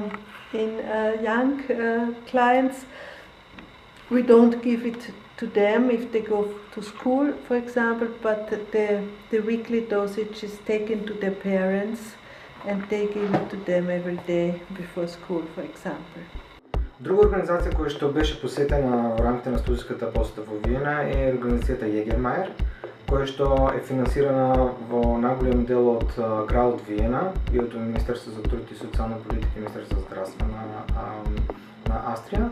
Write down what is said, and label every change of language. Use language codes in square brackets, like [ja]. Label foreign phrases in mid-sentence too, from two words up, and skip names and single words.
[en] In young clients, we don't give it to them if they go to school, for example, but the weekly dosage is taken to their parents and they give it to them every day before school, for example. [mk] Друга организација која што беше посетена во рамките на студиската посета во Виена е организацијата Јегермајер, која што е финансирана во најголем дел од градот Виена и од Министерството за труд и социјална политика и Министерството за здравство на Австрија.